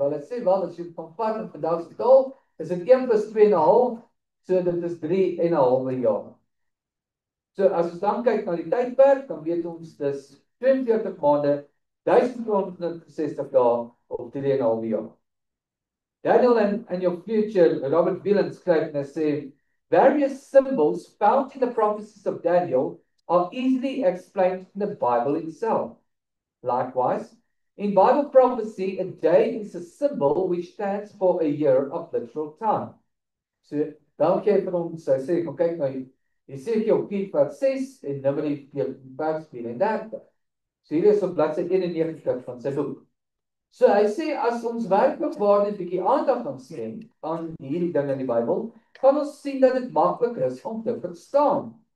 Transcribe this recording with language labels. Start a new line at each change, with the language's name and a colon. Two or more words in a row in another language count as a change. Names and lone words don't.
Afrikaans: Wel, ek sê wel, as jy van vat in vandag se taal, is dit 1 + 2,5, so dit is 3 en 'n halwe jaar. So as ons dan kyk na die tydperk, dan weet ons dis 42 maande, 1260 dae of 3 en 'n halwe jaar. Daniel and your future, Robert Wieland skryf en hy sê,
English: various symbols found in the prophecies of Daniel are easily explained in the Bible itself. Likewise, In Bible prophecy, a day is a symbol which stands for a year of literal time.
Afrikaans: So, dan kyk vir ons, hy sê, kom kyk nou, Jesegiel 4:6 en Numeri 4:34. So hier is op bladsy 91 van sy boek. So hy sê, as ons werklik waar net 'n bietjie aandag gaan skenk aan hierdie dinge in die Bybel, kan ons sien dat dit maklik is om te verstaan.